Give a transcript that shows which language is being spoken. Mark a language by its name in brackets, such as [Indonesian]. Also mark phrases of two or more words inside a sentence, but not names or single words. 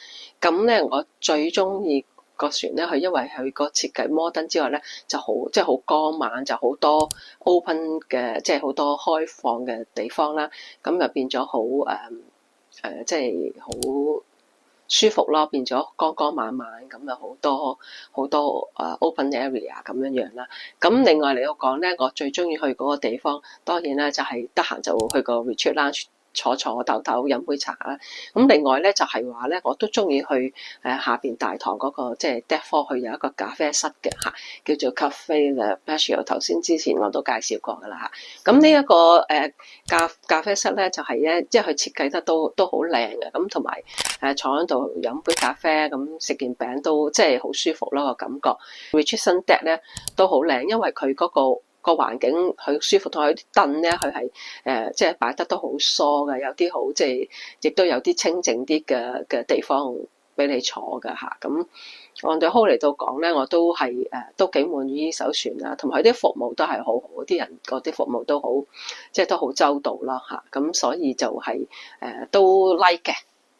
[Cantonese] 咁咧我最中意個船咧，佢因為佢個設計摩登之外咧，就好即係好光猛，就好多 open 嘅，即係好多開放嘅地方啦。咁就變咗好即係好舒服咯，變咗光光猛猛咁，有好多 [English] open area [Cantonese] 咁樣樣啦。咁另外嚟講咧，我最中意去嗰個地方，當然咧就係得閒就會去個 retreat lounge。坐唞飲杯茶啦。咁另外咧就係話咧，我都中意去下邊大堂嗰個即係 [English] deck floor [Cantonese] 去有一個咖啡室嘅嚇，叫做 Cafe Le Patio。頭先之前我都介紹過噶啦嚇。咁呢一個咖啡室咧就係咧，即係佢設計得都好靚嘅。咁同埋坐喺度飲杯咖啡，咁食件餅都即係好舒服咯個感覺。 [English] Reception deck [Cantonese] 咧都好靚，因為佢嗰個環境佢舒服，同埋啲凳咧佢係即係擺得都好疏嘅，有啲好即係亦都有啲清靜啲嘅地方俾你坐㗎嚇。咁 [English] on the whole [Cantonese] 嚟到講咧，我都係都幾滿意呢艘船啦，同埋佢啲服務都係好好，啲人嗰啲服務都好即係都好周到啦嚇。咁所以就係都 like 嘅